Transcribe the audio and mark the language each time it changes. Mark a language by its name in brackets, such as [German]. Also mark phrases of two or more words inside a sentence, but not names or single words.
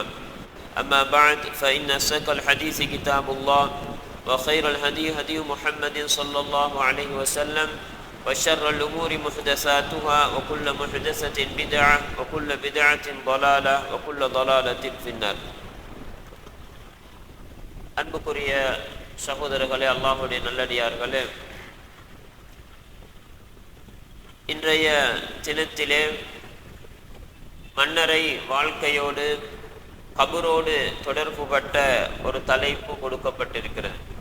[Arabic] أما بعد فإن أصدق الحديث كتاب الله وخير الهدي هدي محمد صلى الله عليه وسلم وشر الأمور محدثاتها وكل محدثة بدعة وكل بدعة ضلالة وكل ضلالة في النار. [Tamil] அன்புக்குரிய சகோதரர்களே, அல்லாஹ்வுடைய நல்லடியார்களே, இன்றைய தினத்திலே மன்னரை வாழ்க்கையோடு கபரோடு தொடர்புபட்ட ஒரு தலைப்பு கொடுக்கப்பட்டிருக்கிறது.